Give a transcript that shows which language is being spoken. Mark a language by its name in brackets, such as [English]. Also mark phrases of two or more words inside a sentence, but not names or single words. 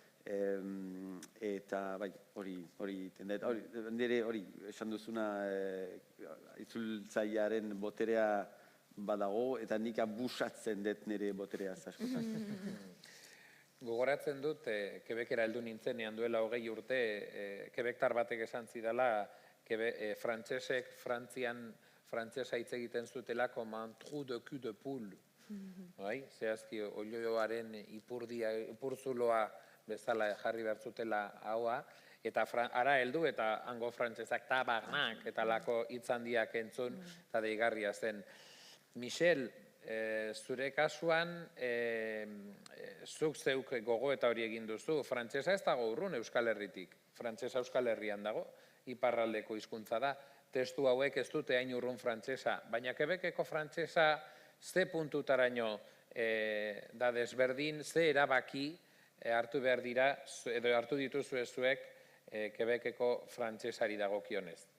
[Basque] Eta bai, hori tendet, nire hori esan duzuna itzultzailearen boterea badago, eta nik abusatzen dut nire boterea askotan. Gogoratzen dut, Quebecera heldu nintzenean duela 20 urte, Quebectar batek esan zidala, frantsesek frantsesa hitz egiten zutela [French] comme un trou de cul de poule. [Basque] Zehazki, olioaren ipurzuloa bezala jarri behar zutela haua, eta ara heldu eta hango frantsesak tabarnak eta lako hitz handiak entzun eta deigarria zen. Michel, zure kasuan, zuk zeuk gogo eta hori egin duzu, frantsesa ez dago urrun Euskal Herritik, frantsesa Euskal Herrian dago, iparraldeko hizkuntza da, testu hauek ez dute hain urrun frantsesa, baina Quebeceko frantsesa ze puntutaraino da desberdin, ze erabaki hartu behar dira, edo hartu dituzue zuek Quebeceko frantsesari dagokionez?